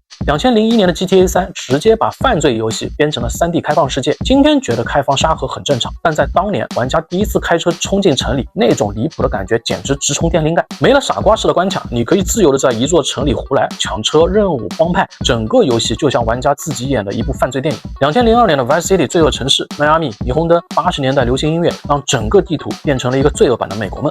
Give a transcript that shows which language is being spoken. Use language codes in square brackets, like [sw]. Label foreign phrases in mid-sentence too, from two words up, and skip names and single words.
[zh] 2001 年的 GTA 3直接把犯罪游戏编成了 3D 開放世界。今天覺得開放沙盒很正常，但在當年玩家第一次開車衝進城裡，那種離譜的感覺簡直直衝電靈蓋。沒了傻瓜式的關卡，你可以自由的在一座城裡胡來，搶車、任務、幫派，整個遊戲就像玩家自己演的一部犯罪電影。2002年的 Vice City 罪惡城市，邁阿密、霓虹燈、80年代流行音樂，讓整個地圖變成了一個罪惡版的美國夢。